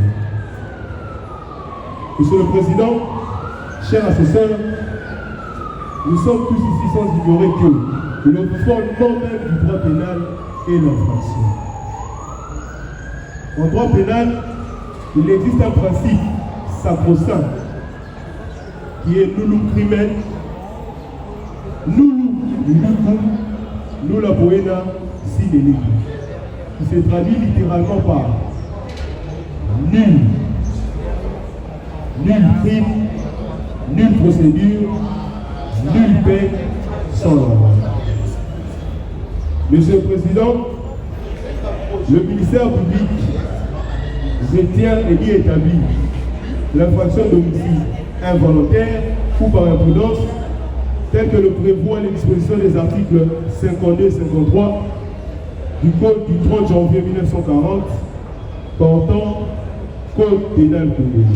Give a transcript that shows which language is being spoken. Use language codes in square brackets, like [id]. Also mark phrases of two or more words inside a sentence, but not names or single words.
[fr] Monsieur le Président, chers assesseurs, nous sommes tous ici sans ignorer que le fondement même du droit pénal est l'infraction. En droit pénal, il existe un principe sacro-saint qui est [la] nullum crimen, nullum lucum, nulla poena sine lege, [fr] qui se traduit littéralement par nul crime, nulle procédure, nulle peine sans la loi. Monsieur le Président, le ministère public retient et y établit l'infraction d'homicide involontaire ou par imprudence, tel que le prévoit les dispositions des articles 52 et 53 du Code du 30 janvier 1940 portant Code pénal congolais.